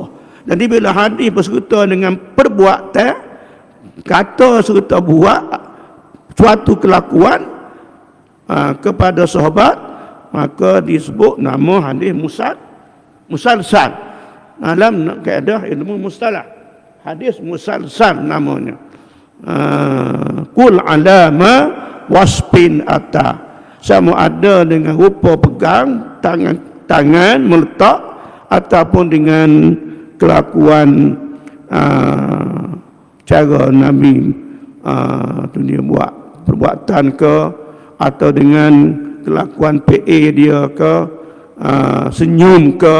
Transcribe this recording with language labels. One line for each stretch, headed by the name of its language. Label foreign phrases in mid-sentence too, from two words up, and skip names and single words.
Malay: Jadi bila hadis berserta dengan perbuatan, kata serta buat suatu kelakuan kepada sahabat, maka disebut nama hadis musalsal. Dalam kaedah ilmu mustalah, hadis musalsal namanya. Kul alama wasbin ata, sama ada dengan rupa pegang tangan meletak ataupun dengan kelakuan cara Nabi tu dia buat perbuatan ke, atau dengan kelakuan PA dia ke, senyum ke.